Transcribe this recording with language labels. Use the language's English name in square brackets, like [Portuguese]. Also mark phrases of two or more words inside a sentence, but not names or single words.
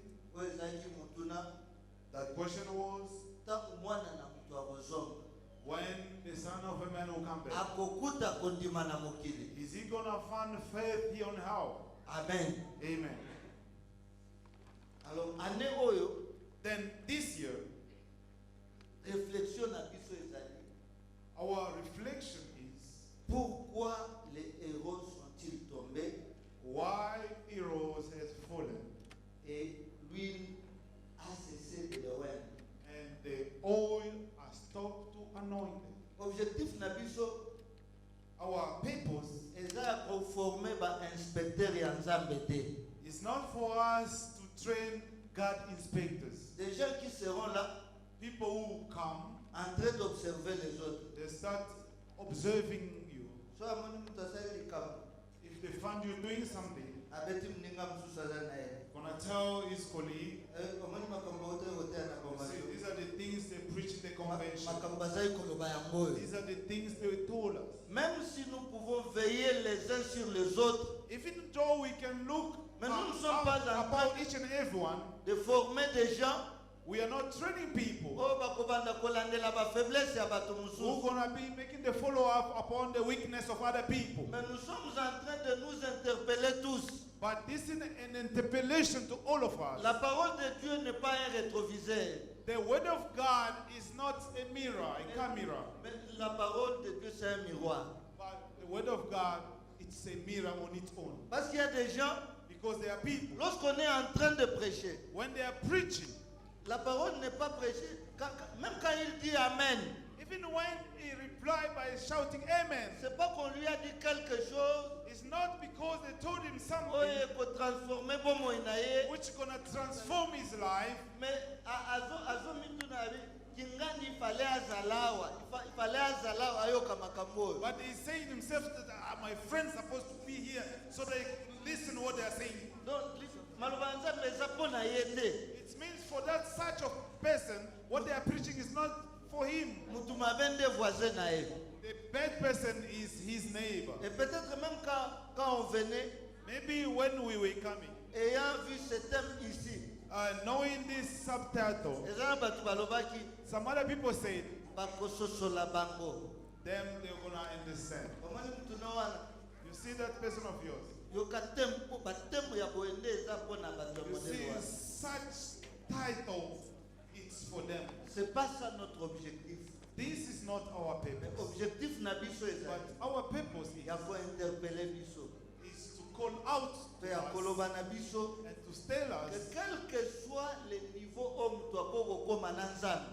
[Lingala] Oyo ezalaki motuna [English] That question was, [Lingala] ntango mwana na moto akozonga [English] when the son of a man will come back, [Lingala] akokuta kondima na mokili. [English] is he gonna find faith here on how? Amen. Amen. [French] Alors année oyo [English] Then this year, [Lingala] réflexion na biso ezali [English] our reflection is, [French] pourquoi les héros sont-ils tombés [English] why heroes has fallen [French] et l'huile a cessé de les oindre. [English] and the oil has stopped to anoint them. [Lingala] Objectif na biso [English] Our purpose [Lingala] eza ya koforme bainspecteur ya nzambe te. [English] is not for us to train God inspectors. [French] Des gens qui seront là [English] People who come, [French] en train d'observer les autres. [English] they start observing you. [Lingala] So amoni mutu asali likambo [English] If they find you doing something, [Lingala] abeti mninga mosusu aza na ye. [English] gonna tell his colleague, [Lingala] Omoni makambo ote oteya na [English] say, [Lingala] convention. [English] these are the things they preach in the convention. [Lingala] Makambo bazali koloba yango oyo. [English] These are the things they told us. [French] Même si nous pouvons veiller les uns sur les autres, [English] Even though we can look [French] mais nous ne sommes pas en [English] about [French] train [English] each and everyone, [French] de former des gens [English] we are not training people [Lingala] oyo bakobanda kolandela bafaiblesse ya bato [English] who are [Lingala] mosusu. [English] gonna be making the follow-up upon the weakness of other people. [French] Mais nous sommes en train de nous interpeller tous. [English] But this is an interpellation to all of us. [French] La parole de Dieu n'est pas un rétroviseur. [English] The word of God is not a mirror, a camera. [French] Mais la parole de Dieu, c'est un miroir. [English] But the word of God, it's a mirror on its own. [French] Parce qu'il y a des gens, [English] Because there are people, [French] lorsqu'on est en train de prêcher, [English] when they are preaching, [French] la parole n'est pas prêchée. Même quand il dit Amen, [English] even when he replied by shouting amen, [French] c'est pas qu'on lui a dit quelque chose [English] it's not because they told him something [Lingala] oyo ekotransforme bomoi na ye, [English] which is going to transform his life, [Lingala] mais azomituna abi kingani ifale azala awa, ifale azala awa ayoka makambo oyo. [English] but he's saying himself that my friend's supposed to be here so they listen what they are saying. [Lingala] Donc maloba ya Nzambe eza mpo na ye te. [English] It means for that such a person, what they are preaching is not for him. [Lingala] Mutu mabe nde voisin na ye. [English] The bad person is his neighbor. [French] Et peut-être même quand on venait, [English] Maybe when we were coming, [French] ayant vu ce thème ici, [English] knowing this subtitle, [Lingala] eza na bato balobaki [English] some other people said, [Lingala] bakososola bango. [English] them they're gonna understand. [Lingala] Omoni mutu na wana [English] You see that person of yours? [Lingala] yoka tempo batemo ya boye nde eza mpo na bato ya [English] You see [Lingala] modele wana. [English] such title, it's for them. [French] C'est pas ça notre objectif. [English] This is not our [French] Mais [English] purpose. [Lingala] objectif na biso [English] But [Lingala] ezali [English] our purpose [Lingala] ya kointerpele biso [English] is to call out [Lingala] mpe [English] to [Lingala] ya [English] us [Lingala] koloba na biso [English] and to tell [French] que [English] us, [French] quel que soit le niveau [Lingala] oyo mutu akokokoma na Nzambe,